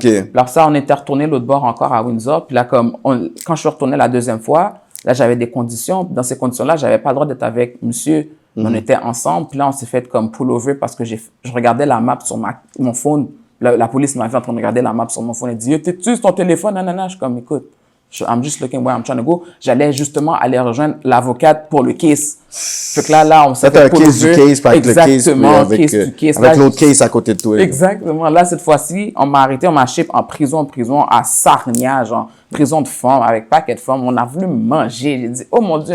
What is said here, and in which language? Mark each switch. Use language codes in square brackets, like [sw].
[fr] Puis alors ça, on était retourné l'autre bord encore à Windsor. Puis là, quand je suis retourné la deuxième fois, là, j'avais des conditions. Dans ces conditions-là, j'avais pas le droit d'être avec monsieur. On était ensemble. Puis là, on s'est fait comme pull over parce que je regardais la map sur mon phone. La police m'a fait en train de regarder la map sur mon phone. Elle dit, t'es-tu sur ton téléphone? [en] Nanana. [fr] Je suis comme, écoute, [en] I'm just looking where I'm trying to go. [fr] J'allais justement aller rejoindre l'avocate pour le case. Fait que là, on s'est fait pull over. C'était un case du case, pas avec le case. Exactement, case du case. Avec l'autre case à côté de toi. Exactement. Là, cette fois-ci, on m'a arrêté, on m'a ship en prison, à Sarnia, genre, prison de femmes, avec paquet de femmes. On a voulu manger. J'ai dit, oh mon Dieu.